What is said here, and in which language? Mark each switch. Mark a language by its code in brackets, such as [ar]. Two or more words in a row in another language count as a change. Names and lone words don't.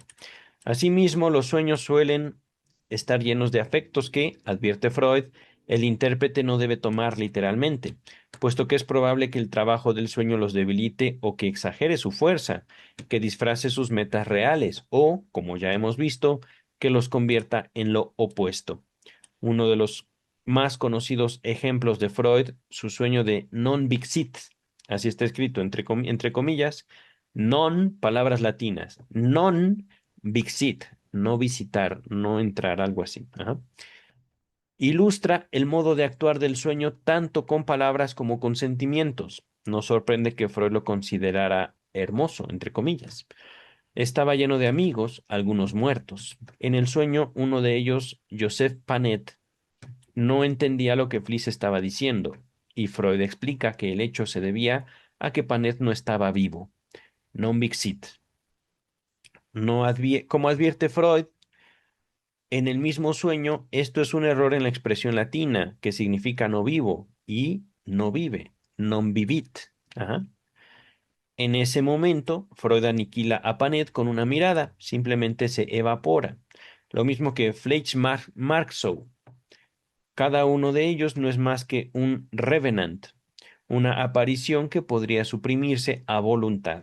[es] Asimismo, los sueños suelen estar llenos de afectos que, advierte Freud, el intérprete no debe tomar literalmente, puesto que es probable que el trabajo del sueño los debilite o que exagere su fuerza, que disfrace sus metas reales o, como ya hemos visto, que los convierta en lo opuesto. Uno de los más conocidos ejemplos de Freud, su sueño de [la] non-vixit, [es] así está escrito entre comillas, non, palabras latinas, [la] non-vixit, [es] no visitar, no entrar, algo así. Ajá. Ilustra el modo de actuar del sueño tanto con palabras como con sentimientos. No sorprende que Freud lo considerara hermoso, entre comillas. Estaba lleno de amigos, algunos muertos. En el sueño, uno de ellos, Joseph Panet, no entendía lo que Fliss estaba diciendo, y Freud explica que el hecho se debía a que Panet no estaba vivo. [la] Non vixit. [es] Como advierte Freud, en el mismo sueño, esto es un error en la expresión latina, que significa no vivo, y no vive, [la] non vivit. [es] Ajá. En ese momento, Freud aniquila a Panet con una mirada, simplemente se evapora. Lo mismo que Marxow. Cada uno de ellos no es más que un revenant, una aparición que podría suprimirse a voluntad.